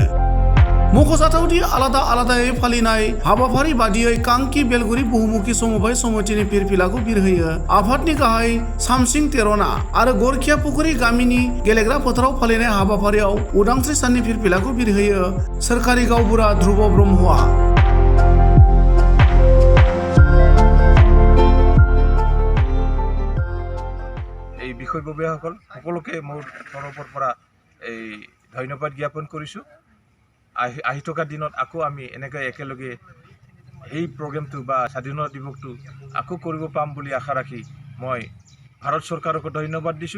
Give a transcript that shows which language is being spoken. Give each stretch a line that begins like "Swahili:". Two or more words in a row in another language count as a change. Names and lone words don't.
Bodo: मख'जाथावदि आलादा आलादायै फालिनाय हाबाफारि बादियै कांकी बेलगुरि बहुमुखी समबाय समितिनि फिरफिलाखौ बिरहोयो आफादनि गाहाय सामसिं तेरना आरो गरखिया पुखुरी गामिनि गेलेग्रा फोथाराव फालिनाय हाबाफारियाव उदांस्रि साननि फिरफिलाखौ बिरहोयो सोरखारि गावबुरा ध्रुव ब्रह्मआ।
Assamese: এই বিষয়ববীয়াসকল সকলোকে মোৰ তৰফৰ পৰা এই ধন্যবাদ জ্ঞাপন কৰিছোঁ। আহি থকা দিনত আকৌ আমি এনেকৈ একেলগে এই প্ৰগ্ৰেমটো বা স্বাধীনতা দিৱসটো আকৌ কৰিব পাম বুলি আশা ৰাখি মই ভাৰত চৰকাৰকো ধন্যবাদ দিছোঁ।